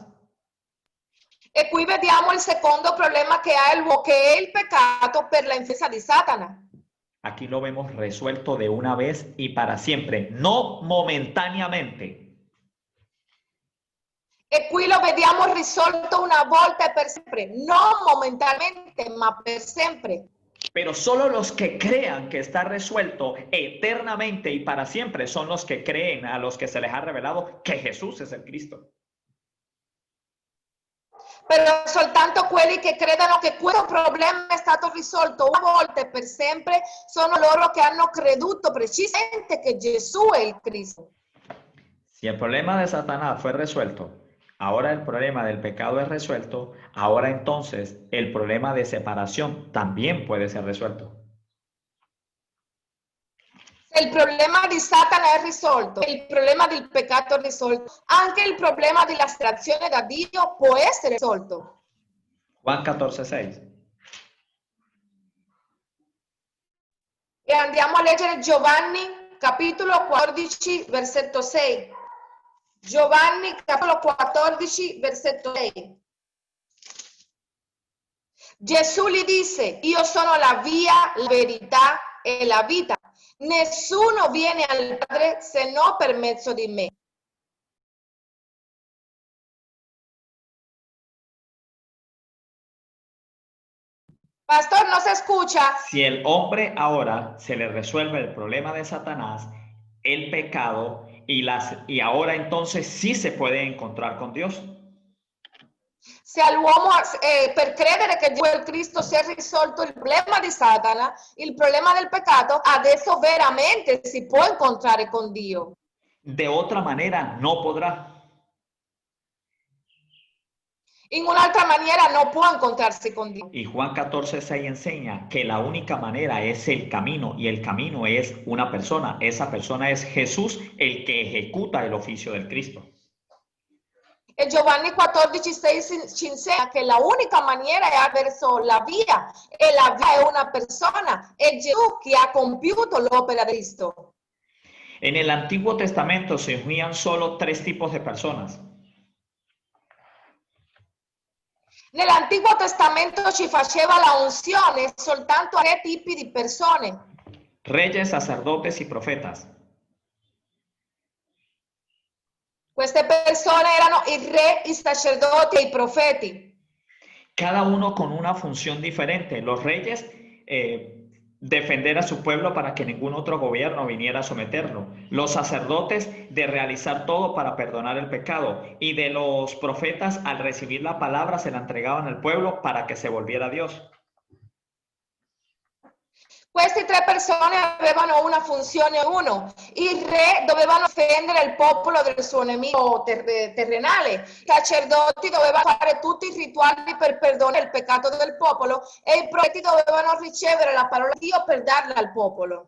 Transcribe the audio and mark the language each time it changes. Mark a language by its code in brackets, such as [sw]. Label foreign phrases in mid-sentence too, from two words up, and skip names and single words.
[it] E qui vediamo il secondo problema che ha l'uomo, che è il peccato per la influenza di Satana. [es] Aquí lo vemos resuelto de una vez y para siempre, no momentáneamente. [it] E qui lo vediamo risolto una volta e per sempre, non momentaneamente, ma per sempre. [es] Pero solo los que crean que está resuelto eternamente y para siempre son los que creen, a los que se les ha revelado que Jesús es el Cristo. [it] Però soltanto quelli che credono che questo problema è stato risolto una volta e per sempre sono loro che hanno creduto precisamente che Gesù è il Cristo. [es] Si el problema de Satanás fue resuelto, ahora el problema del pecado es resuelto, ahora entonces el problema de separación también puede ser resuelto. [it] Se il problema di Satana è risolto, il problema del peccato è risolto, anche il problema dell'astrazione da Dio può essere risolto. [es] Juan 14:6. [it] E andiamo a leggere Giovanni capitolo 14 versetto 6. Giovanni capitolo 14 versetto 6. Gesù gli disse: io sono la via, la verità e la vita. Nessuno viene al Padre se no per mezzo di me. [es] Pastor, ¿no se escucha? Si el hombre ahora se le resuelve el problema de Satanás, el pecado, y ahora entonces sí se puede encontrar con Dios. [it] Se all'uomo per credere che Gesù è il Cristo si è risolto il problema di Satana, il problema del peccato, adesso veramente si può incontrare con Dio. [es] De otra manera no podrá. [it] In un'altra maniera non può incontrarsi con Dio. [es] Y Juan 14:6 enseña que la única manera es el camino, y el camino es una persona. Esa persona es Jesús, el que ejecuta el oficio del Cristo. [it] E Giovanni 14,6 ci insegna che la unica maniera è verso la via, e la via è una persona, è Gesù che ha compiuto l'opera di Cristo. [es] En el Antiguo Testamento se unían solo 3 tipos de personas. [it] Nell'Antico Testamento ci faceva la unzione soltanto a 3 tipi di persone. [es] Reyes, sacerdotes y profetas. [it] Queste persone erano il re, i sacerdoti e i profeti. [es] Cada uno con una función diferente. Los reyes, defender a su pueblo para que ningún otro gobierno viniera a someterlo. Los sacerdotes, de realizar todo para perdonar el pecado. Y de los profetas, al recibir la palabra, se la entregaban al pueblo para que se volviera a Dios. [it] Queste 3 persone avevano una funzione uno. Il re doveva difendere il popolo del suo nemico terrenale. I sacerdoti dovevano fare tutti i rituali per perdonare il peccato del popolo e i profeti dovevano ricevere la parola di Dio per darla al popolo.